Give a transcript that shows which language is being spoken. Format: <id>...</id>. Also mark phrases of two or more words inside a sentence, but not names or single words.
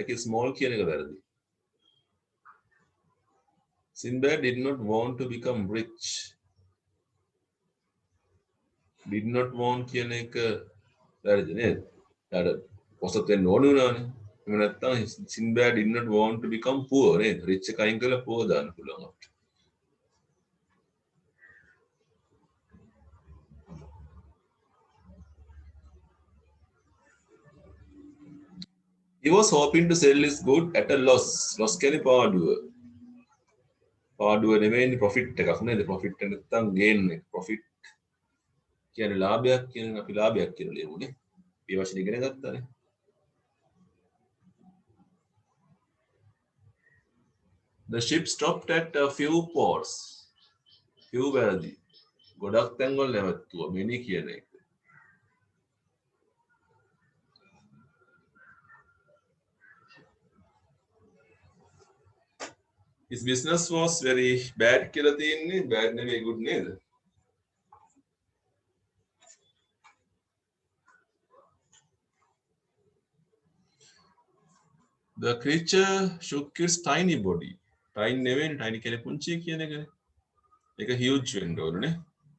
<si>ඒකේ small කියන එක වැරදි.</si> <en>Sinbad did not want to become rich. Did not want</en> <si>කියන එක වැරදි නේද? ඊට පොසත් වෙන්න ඕන වුණානේ. එහෙම නැත්නම්</si> <en>Sinbad did not want to become poor</en> <si>නේද? rich එක අයින් කරලා poor දාන්න පුළුවන් අපිට.</si> <en>He was hoping to sell his good at a loss.</en> <si>Loss කියන්නේ පාඩුව. පාඩුව නෙමෙයි profit එකක් නේද? profit එක නැත්නම් gain එක. profit කියන්නේ ලාභයක් කියන අපි ලාභයක් කියලා ලියමුනේ. මේ වචනේ ඉගෙන ගත්තානේ.</si> <en>The ship stopped at a few ports.</en> <si>Few වැරදි. ගොඩක් තැන්වල නැවතුවා. many කියන එක.</si> <en>His business was very bad</en> <si>කියලා තියෙන්නේ. bad නෙවෙයි good නේද?</si> <en>The creature shook its tiny body.</en> <si>Tiny නෙවෙයි tiny කියන්නේ පුංචි කියන එකනේ. ඒක huge වෙන්න ඕනේ.</si>